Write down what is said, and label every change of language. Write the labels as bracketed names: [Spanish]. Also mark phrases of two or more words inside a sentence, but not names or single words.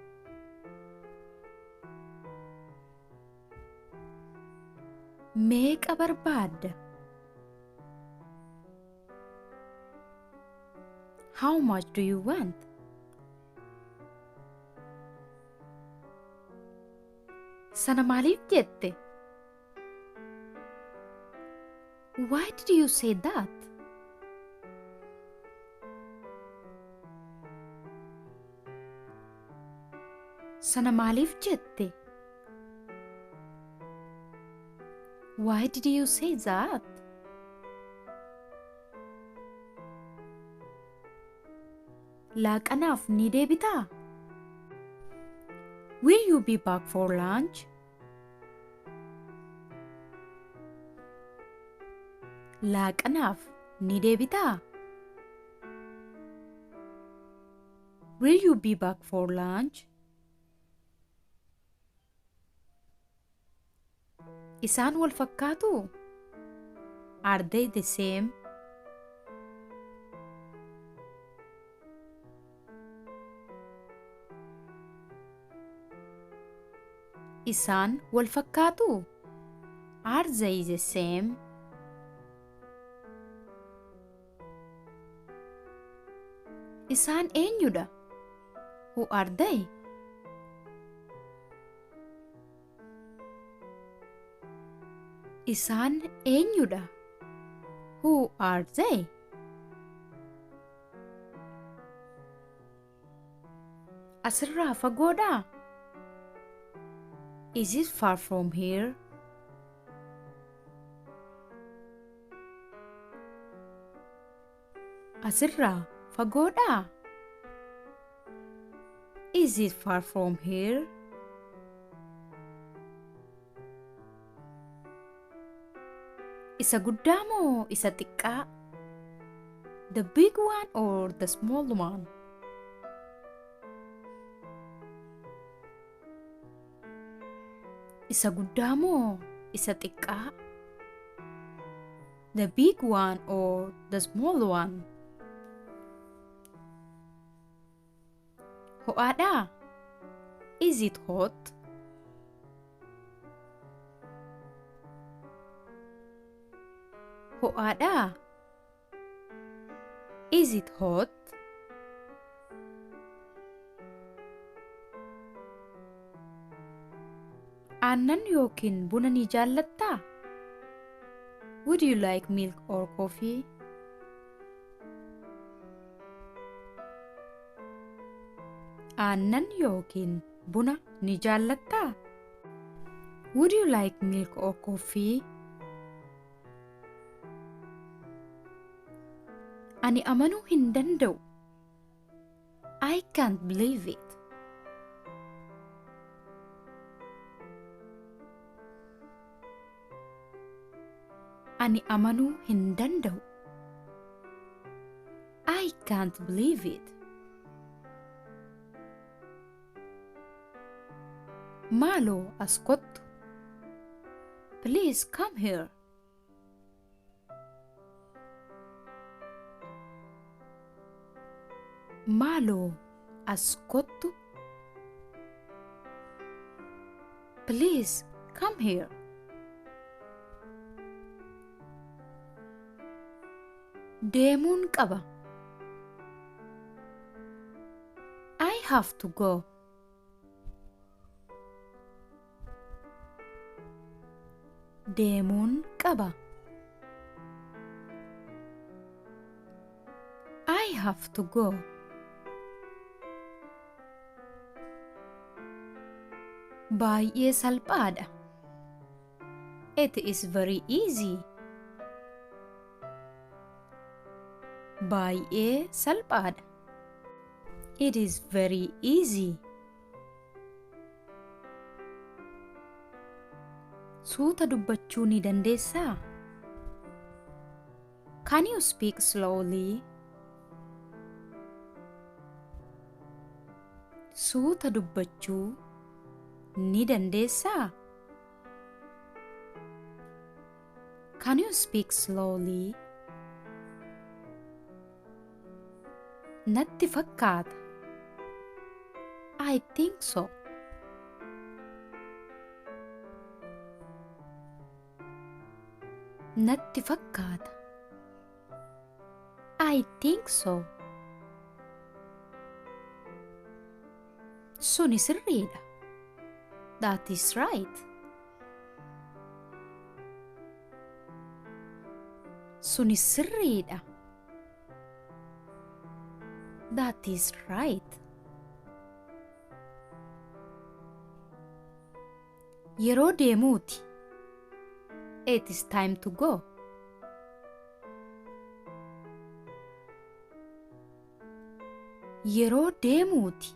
[Oromo] Meeqa barbaadda? [English] How much do you want? [Oromo] Sana maaliif jette? [English] Why did you say that? [Oromo] Sana maaliif jette? [English] Why did you say that? [Oromo] Laaqanaaf ni deebitaa? [English] Will you be back for lunch? [Oromo] Laaqanaaf ni deebitaa? [English] Will you be back for lunch? [Oromo] Isaan wal fakkaatu? [English] Are they the same? [Oromo] Isaan wal fakkaatu? [English] Are they the same? [Oromo] Isaan eenyudha? [English] Who are they? [Oromo] Isaan eenyudha? [English] Who are they? [Oromo] Asirraa fagoodhaa? [English] Is it far from here? [Oromo] Asirraa fagoodhaa? [English] Is it far from here? [Oromo] Isa guddaa moo isa xiqqaa? [English] The big one or the small one? [Oromo] Isa guddaa moo isa xiqqaa? [English] The big one or the small one? [Oromo] Ho'aadhaa? [English] Is it hot? Ho'aadhaa? Is it hot? [Oromo] Aannan yookiin buna ni jaallattaa? [English] Would you like milk or coffee? [Oromo] Aannan yookiin buna ni jaallattaa? [English] Would you like milk or coffee? [Oromo] Ani amanuu hin danda'u. [English] I can't believe it. [Oromo] Ani amanuu hin danda'u. [English] I can't believe it. [Oromo] Maaloo as kottu. [English] Please come here. [Oromo] Maaloo as kottu. [English] Please come here. [Oromo] Deemuun qaba. [English] I have to go. [Oromo] Deemuun qaba. [English] I have to go. [Oromo] Baay'ee salphaadha. [English] It is very easy. [Oromo] Baay'ee salphaadha. [English] It is very easy. [Oromo] Suuta dubbachuu ni dandeessaa? [English] Can you speak slowly? [Oromo] Suuta dubbachuu ni dandeessaa? [English] Can you speak slowly? [Oromo] Natti fakkaata. [English] I think so. [Oromo] Natti fakkaata. [English] I think so. [Oromo] Suni sirriidha. [English] That is right. [Oromo] Suni sirriidha. [English] That is right. [Oromo] Yeroo deemuuti. [English] It is time to go. [Oromo] Yeroo deemuuti.